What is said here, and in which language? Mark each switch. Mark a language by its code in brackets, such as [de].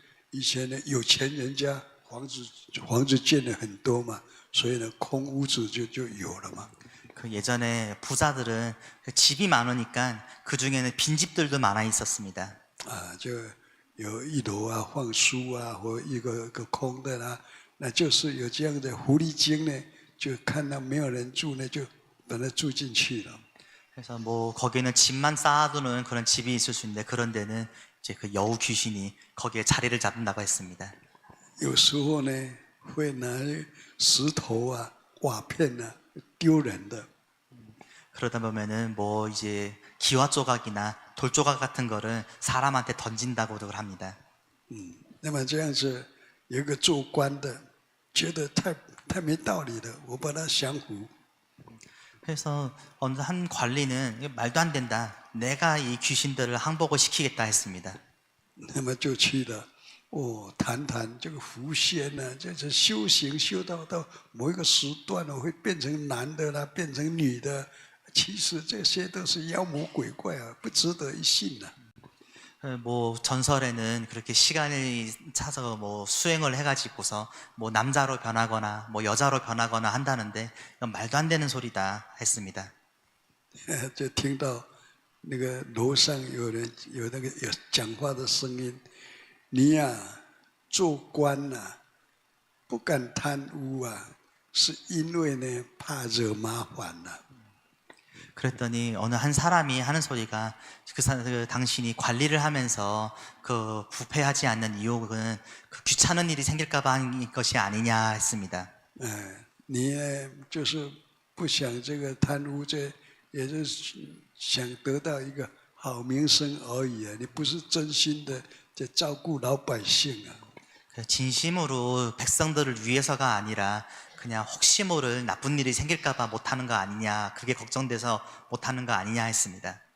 [zh] 以前呢，有钱人家房子建了很多嘛，所以呢，空屋子就有了嘛。 [ko] 그 예전에 부자들은 그 집이 많으니까 그 중에는 빈집들도 많아 있었습니다. [zh] 就有一楼啊放书啊，或一个空的啦，那就是有这样的狐狸精呢，就看到没有人住呢，就把它住进去了。 [ko] 그래서 뭐 거기는 집만 쌓아두는 그런 집이 있을 수 있는데 그런 데는 이제 그 여우 귀신이 거기에 자리를 잡는다고 했습니다. [zh] 有时候呢，会拿石头啊、瓦片啊丢人的。 [ko] 그러다 보면은 뭐 이제 기와 조각이나 돌 조각 같은 거를 사람한테 던진다고도 합니다. [zh] 那么这样子，有一个做官的觉得太没道理了，我把他降服。 [ko] 그래서 어느 한 관리는 이거 말도 안 된다. 내가 이 귀신들을 항복을 시키겠다 했습니다. [zh] 那么就去了，谈这个狐仙呢、就是修行修到某一个时段呢，会变成男的啦，变成女的。其实这些都是妖魔鬼怪啊，不值得一信啊。 [ko] 뭐 전설에는 그렇게 시간이 차서 뭐 수행을 해가지고서 뭐 남자로 변하거나 뭐 여자로 변하거나 한다는데 이건 말도 안 되는 소리다 했습니다. [zh] 就听到那个楼上有人有那个有讲话的声音，你呀、做官呐、不敢贪污啊，是因为呢怕惹麻烦呐、 [ko] 그랬더니 어느 한 사람이 하는 소리가 그 당신이 관리를 하면서 그 부패하지 않는 이유는 그 귀찮은 일이 생길까봐 한 것이 아니냐 했습니다. [zh] 你呢就是不想这个贪污，这也就是想得到一个好名声而已啊，你不是真心的在照顾老百姓啊。 [ko] 진심으로 백성들을 위해서가 아니라 그냥 혹시 모를 나쁜 일이 생길까봐 못하는 거 아니냐, 그게 걱정돼서 못하는 거 아니냐 했습니다.